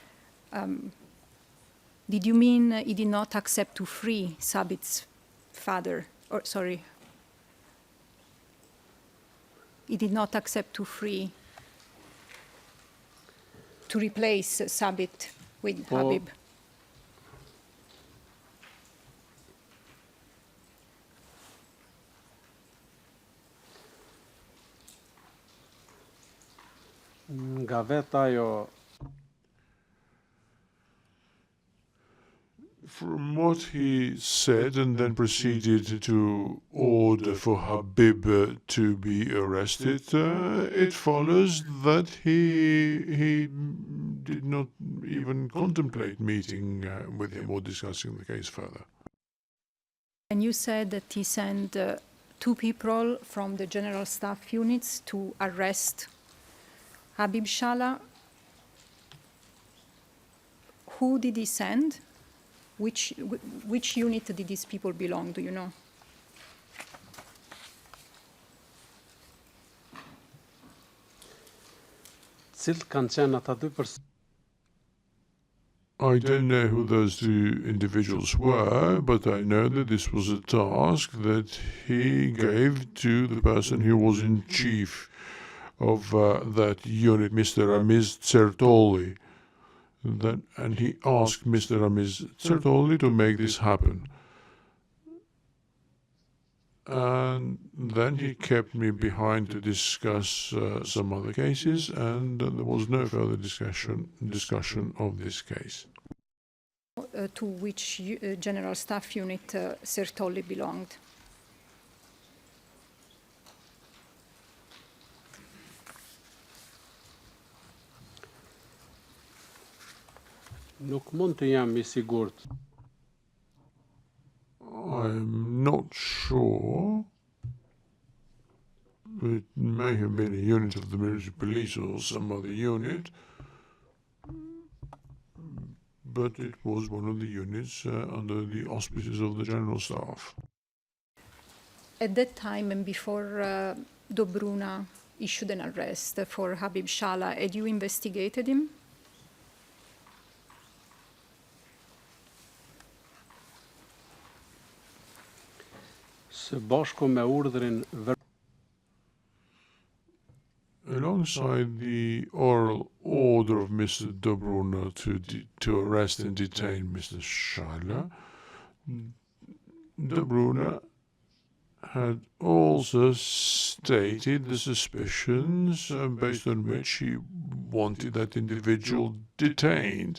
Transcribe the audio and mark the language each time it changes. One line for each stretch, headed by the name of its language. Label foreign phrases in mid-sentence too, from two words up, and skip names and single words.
English: Did you mean he did not accept to free Sabit's father? Or sorry, he did not accept to free, to replace Sabit with Habib.
Albanian: nga veta ajo
English: From what he said and then proceeded to order for Habib to be arrested, it follows that he did not even contemplate meeting with him or discussing the case further. And you said that he sent two people from the general staff units to arrest Habib Shala. Who did he send? Which unit did these people belong? Do you know?
Albanian: Cilët kanë qenë ata dy persona?
English: I don't know who those two individuals were, but I know that this was a task that he gave to the person who was in chief of that unit, Mr. Ramiz Tsertoli. And he asked Mr. Ramiz Tsertoli to make this happen. And then he kept me behind to discuss some other cases, and there was no further discussion of this case. To which general staff unit Sertoli belonged?
Albanian: Nuk mund të jam I sigurt.
English: I'm not sure. It may have been a unit of the military police or some other unit, but it was one of the units under the auspices of the general staff. At that time and before Dobruna issued an arrest for Habib Shala, had you investigated him?
Albanian: Së bashku me urdhrin
English: Alongside the oral order of Mr. Dobruna to arrest and detain Mr. Shala, Dobruna had also stated the suspicions based on which he wanted that individual detained.